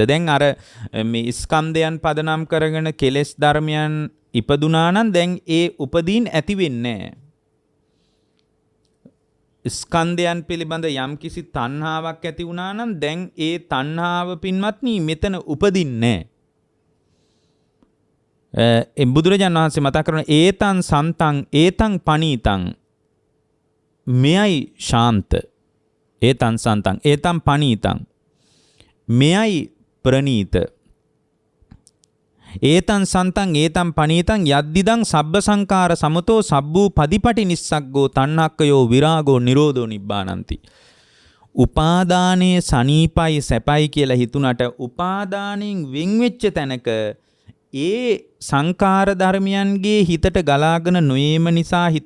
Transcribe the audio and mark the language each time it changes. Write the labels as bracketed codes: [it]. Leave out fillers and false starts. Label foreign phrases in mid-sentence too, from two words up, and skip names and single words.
[si] දැන් අර මේ ස්කන්ධයන් පදනම් කරගෙන කෙලෙස් ධර්මයන් ඉපදුනා නම් දැන් ඒ උපදීන් ඇති වෙන්නේ නැහැ. ස්කන්ධයන් පිළිබඳ යම්කිසි තණ්හාවක් ඇති වුණා නම් දැන් ඒ තණ්හාව පින්වත්නි මෙතන උපදින්නේ නැහැ. බුදුරජාණන් වහන්සේ මතක් කරන [pi] ඒතං සන්තං ඒතං පනීතං [si] මෙයයි ශාන්ත. [pi] ඒතං සන්තං ඒතං පනීතං [si] මෙයයි ප්‍රනීත. [pi] ඒතං සන්තං ඒතං පනීතං යද්දිදං සබ්බ සංකාර සමතෝ සබ්බූ පදිපටි නිස්සග්ගෝ තණ්හක්කයෝ විරාගෝ නිරෝධෝ නිබ්බානಂತಿ. [si] උපාදානයේ සනීපයි සැපයි කියලා හිතුණට උපාදානෙන් වෙන් වෙච්ච තැනක ඒ සංකාර ධර්මයන්ගේ හිතට ගලාගෙන නොයීම නිසා හිත